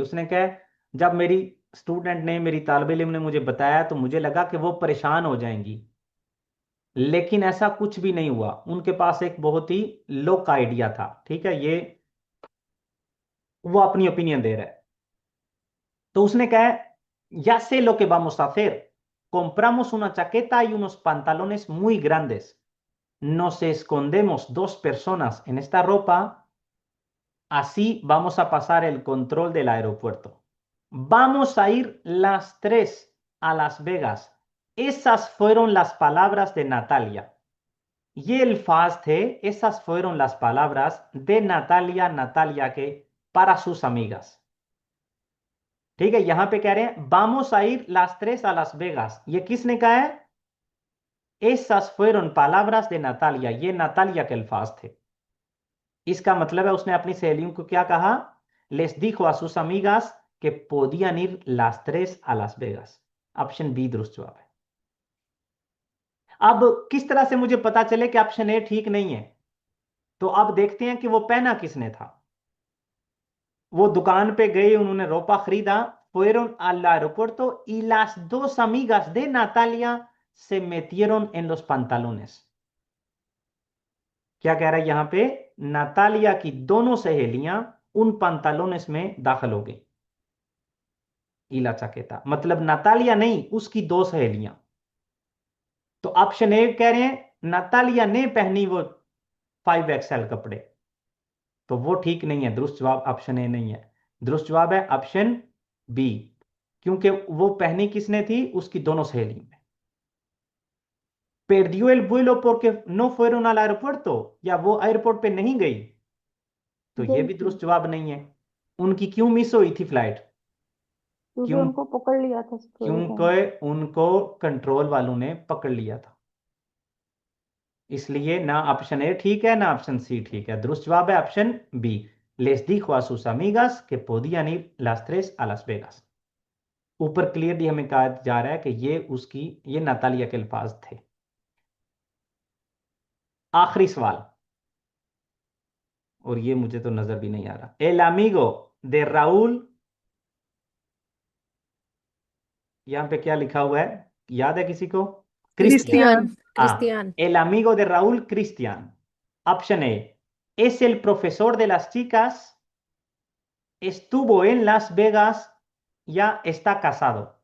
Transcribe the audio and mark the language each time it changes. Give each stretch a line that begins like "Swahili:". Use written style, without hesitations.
Hindi: उसने कहा, जब मेरी स्टूडेंट ने, मेरी तालिब इल्म ने मुझे बताया तो मुझे लगा कि वो परेशान हो जाएंगी, लेकिन ऐसा कुछ भी नहीं हुआ। उनके पास एक बहुत ही लोक आइडिया था। ठीक है, ये वो अपनी ओपिनियन दे रहा है। तो उसने कहा,
Spanish: ya sé lo que vamos a hacer. Compramos una chaqueta y unos pantalones muy grandes. Nos escondemos dos personas en esta ropa. Así vamos a pasar el control del aeropuerto. Vamos a ir las tres a Las Vegas. Esas fueron las palabras de Natalia. Y el fast esas fueron las palabras de Natalia
Hindi: के
Spanish: para sus amigas।
Hindi: ठीक है, यहां पे कह रहे हैं
Spanish: vamos a ir las tres a Las Vegas।
Hindi: ये किसने कहा है?
Spanish: esas fueron palabras de Natalia,
Hindi: ये नतालिया के अल्फाज थे। इसका मतलब है उसने अपनी सहेलियों को क्या कहा?
Spanish: les dijo a sus amigas que podían ir las tres a Las Vegas।
Hindi: Option B दुरुस्त जवाब है। अब किस तरह से मुझे पता चले कि ऑप्शन ए ठीक नहीं है? तो अब देखते हैं कि वो पहना किसने था। वो दुकान पे गए, उन्होंने रोपा खरीदा।
Spanish: fueron al aeropuerto y las dos amigas de Natalia se metieron en los pantalones।
Hindi: क्या कह रहा है यहां पे? नातालिया की दोनों सहेलियां उन पंतालोनेस में दाखिल हो गई। इला चाकेता मतलब नातालिया नहीं, उसकी दो सहेलियां। तो ऑप्शन ए कह रहे हैं नातालिया ने पहनी वो 5XL कपड़े, तो वो ठीक नहीं है। दुरुस्त जवाब ऑप्शन ए नहीं है। दुरुस्त जवाब है ऑप्शन बी, क्योंकि वो पहनी किसने थी? उसकी दोनों सहेलियों में।
Spanish: perdió el vuelo porque no fueron al aeropuerto,
Hindi: या वो एयरपोर्ट पे नहीं गई, तो ये गई भी थी दुरुस्त जवाब नहीं है। उनकी क्यों मिस हुई थी फ्लाइट? क्योंकि क्यों? उनको पकड़ लिया था सिक्योरिटी ने। क्योंकि उनको कंट्रोल वालों ने पकड़ लिया था। इसलिए ना ऑप्शन ए ठीक है, ना ऑप्शन सी ठीक है। दुरुस्त जवाब है option B.
Spanish: les dijo a sus amigas que podían ir las tres a Las Vegas।
Hindi: ऊपर क्लियरली हमें कहा जा रहा है कि ये नातालिया के अल्फाज थे। आखिरी सवाल, और ये मुझे तो नजर भी नहीं आ रहा। एल अमीगो दे राउल, यहां पे क्या लिखा हुआ है, याद है किसी को? क्रिस्टियन। क्रिस्टियन। क्रिस्टियान। हाँ, Christian.
Spanish: el amigo de Raúl Cristian। Option A, es el profesor de las chicas, estuvo en Las Vegas, ya está casado।